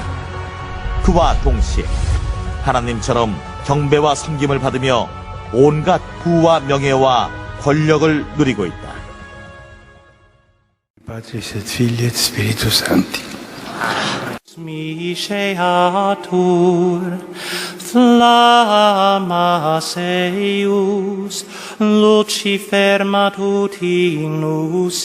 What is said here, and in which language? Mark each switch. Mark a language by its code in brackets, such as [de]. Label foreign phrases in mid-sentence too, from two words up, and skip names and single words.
[ko] 그와 동시에 하나님처럼 경배와 섬김을 받으며 온갖 부와 명예와 권력을 누리고 있다. [la] Padre, et Filii et Spiritus Sancti. Miseatur flammas eius Lucifer matutinus